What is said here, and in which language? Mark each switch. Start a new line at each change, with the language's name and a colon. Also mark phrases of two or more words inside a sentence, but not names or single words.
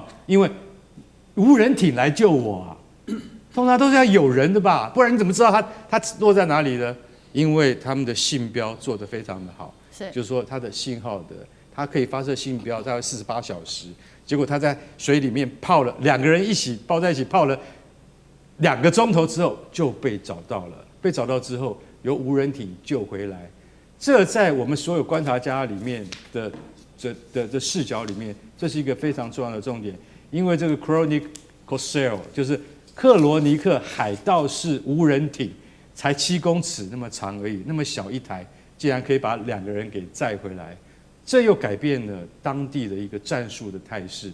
Chinese: 因為無人艇來救我啊，通常都是要有人的吧，不然你怎麼知道他落在哪裡呢？因為他們的信標做得非常的好，就是說它的信號的，它可以發射信標大概48小時，結果他在水裡面泡了2個人一起抱在一起泡了2 個鐘頭之後就被找到了，被找到之後由無人艇救回來。這在我們所有觀察家裡面的視角裡面，這是一個非常重要的重點。因為這個 Chronic Corsair 就是克羅尼克海盜式無人艇，才7公尺那麼長而已，那麼小一台，竟然可以把2個人給載回來，這又改變了當地的一個戰術的態勢。